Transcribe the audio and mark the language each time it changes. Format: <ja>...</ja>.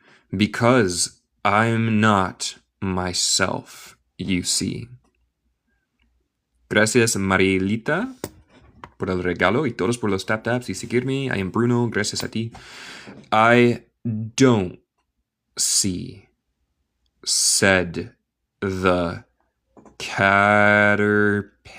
<en>Because I'm not myself, you see.</en> <es>Gracias, Marilita, por el regalo y todos por los tap-taps y seguirme.</es> <en>I am Bruno,</en> <es>gracias a ti.</es> <en>I don't see, said the caterpillar.</en>